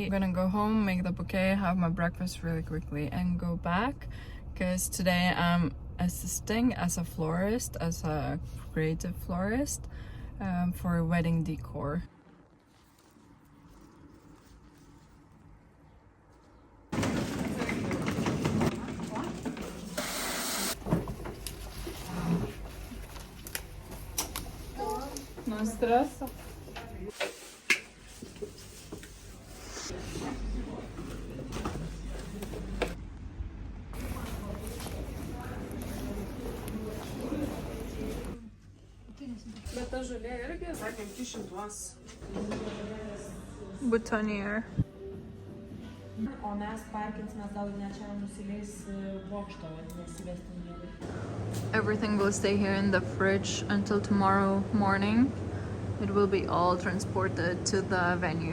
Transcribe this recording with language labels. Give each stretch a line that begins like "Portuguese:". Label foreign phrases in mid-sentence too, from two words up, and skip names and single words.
English: I'm gonna go home, make the bouquet, have my breakfast really quickly and go back because today I'm assisting as a florist, as a creative florist for wedding decor. No stress.
Lithuanian: Bet ta žolė irgi, sakėm, 200. Boutonniere. O mes parkinsimės, gal net čia nusileis bokšto, nesivestim gerai.
English: Everything will stay here in the fridge until tomorrow morning. It will be all transported to the venue.